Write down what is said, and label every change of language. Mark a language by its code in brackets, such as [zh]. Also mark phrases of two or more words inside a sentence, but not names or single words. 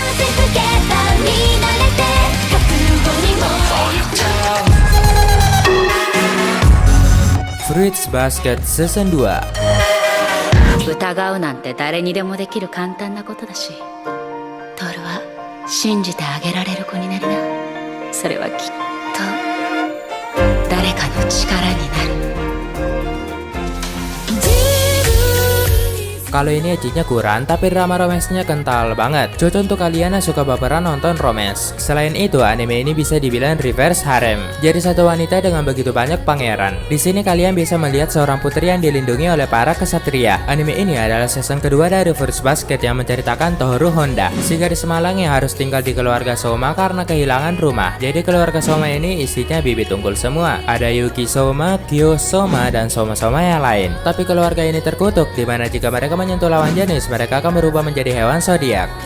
[id] Fruits Basket Season 2. [ja] 疑うなんて誰にでもできる簡単なことだし、トールは信じてあげられる子になりな。それはきっと誰かの力になる。 [id] Kalau ini ecchinya kurang, tapi drama romansnya kental banget. Cocok untuk kalian yang suka baperan nonton romance. Selain itu, anime ini bisa dibilang [en] reverse harem. [id] Jadi satu wanita dengan begitu banyak pangeran. Di sini kalian bisa melihat seorang putri yang dilindungi oleh para kesatria. Anime ini adalah season kedua dari Fruits Basket yang menceritakan Tohru Honda, si gadis Malang yang harus tinggal di keluarga Soma karena kehilangan rumah. Jadi keluarga Soma ini isinya bibit unggul semua. Ada Yuki Soma, Kyo Soma, dan Soma-Soma yang lain. Tapi keluarga ini terkutuk, dimana jika mereka menyentuh lawan jenis, mereka akan berubah menjadi hewan zodiak.